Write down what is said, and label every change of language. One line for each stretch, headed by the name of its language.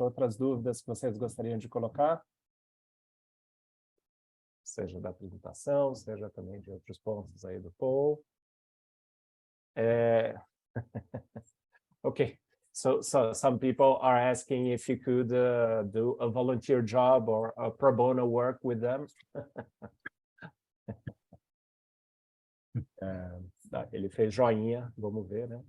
Portuguese: Outras dúvidas que vocês gostariam de colocar? Seja da apresentação, seja também de outros pontos aí do Paul.
English: Okay, so some people are asking if you could do a volunteer job or a pro bono work with them.
Portuguese: Ele fez joinha, vamos ver, né?